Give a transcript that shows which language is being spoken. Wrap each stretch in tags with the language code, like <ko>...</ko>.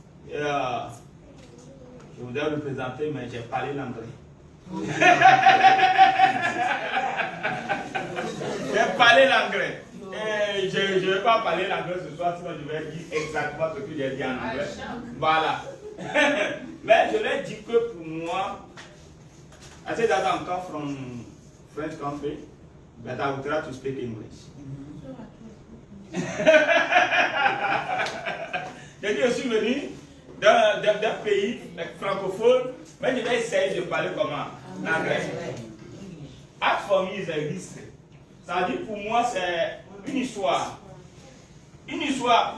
<fr>Et, je voudrais vous présenter, mais j'ai parlé l'anglais. J'ai parlé l'anglais. Et je ne vais pas parler l'anglais ce soir, sinon je vais dire exactement ce que j'ai dit en anglais. Voilà. Mais je leur dis que pour moi,</fr> <en>I said that I'm come from French country, but I will try to speak English.</en> <fr>J'ai dit, je suis venu d'un pays francophone, mais je vais essayer de parler comment? L'anglais.</fr> <en>Art for me is a history.</en> <fr>Ça veut dire pour moi, c'est une histoire. Une histoire.</fr>